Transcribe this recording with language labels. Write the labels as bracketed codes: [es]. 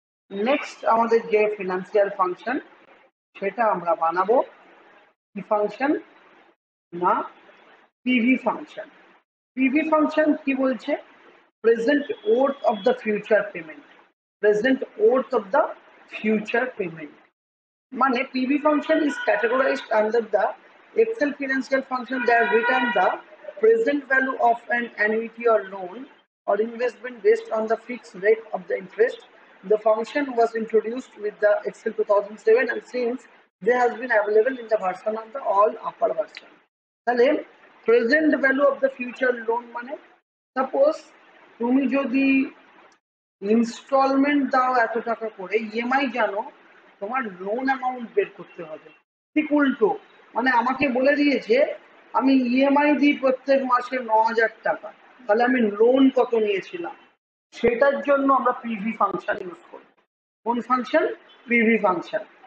[bn] Next আমাদের যে financial function সেটা আমরা বানাবো কি ফাংশন? না, পিভি ফাংশন। পিভি ফাংশন কি বলছে? [en] Present worth of the future payment, present worth of the future payment. মানে PV function is categorized under the Excel financial function that return the present value of an annuity or loan or investment based on the fixed rate of the interest. The function was introduced with the Excel 2007 and since there has been available in the version of the all upper version. [bn] তাহলে [en] present value of the future loan [bn] মানে suppose তুমি যদি instalment দাও এত টাকা করে, EMI জানো, তোমার লোন অ্যামাউন্ট বের করতে হবে। ঠিক উল্টো, মানে আমাকে বলে দিয়েছে আমি ইএমআই দিই প্রত্যেক মাসে 9,000 টাকা, তাহলে আমি লোন কত নিয়েছিলাম, সেটার জন্য আমরা পিভি ফাংশন ইউজ করি। কোন ফাংশন? PV function.